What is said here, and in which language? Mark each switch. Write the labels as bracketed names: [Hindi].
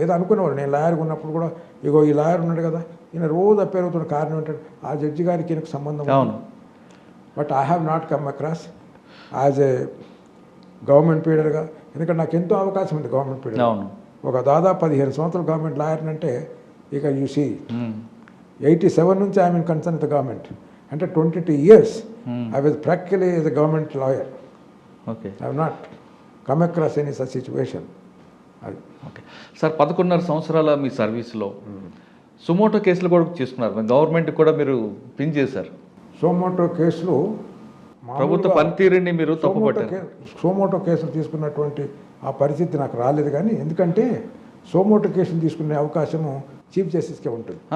[Telugu] ఏదో అనుకునేవాడు, నేను లాయర్గా ఉన్నప్పుడు కూడా ఇగో ఈ లాయర్ ఉన్నాడు కదా, ఈయన రోజు అప్పేర్ అవుతున్న కారణం ఏంటంటే ఆ జడ్జి గారికి ఈయనకు సంబంధం. [English] But I have not come across as a government పీరియడ్గా. [Telugu] ఎందుకంటే నాకు ఎంతో అవకాశం ఉంది గవర్నమెంట్ పీరియడ్. ఒక దాదాపు 15 సంవత్సరాలు గవర్నమెంట్ లాయర్ అంటే ఇక యూసీ 87 నుంచి [English] I mean concern with government. అంటే 22 years I was practically as a government lawyer. Okay. I have not come across any such situation. [Telugu] Okay sir, 11.5 సంవత్సరాల మీ సర్వీస్లో సుమోటో కేసులు కూడా చేసుకున్నారు, గవర్నమెంట్ కూడా మీరు పిన్ చేశారు. సోమోటో కేసులు ప్రభుత్వ పనితీరుని మీరు తప్పుపట్టారు. సోమోటో కేసులు తీసుకున్నటువంటి ఆ పరిస్థితి నాకు రాలేదు. కానీ ఎందుకంటే సోమోటో కేసులు తీసుకునే అవకాశము చీఫ్ జస్టిస్కే ఉంటుంది.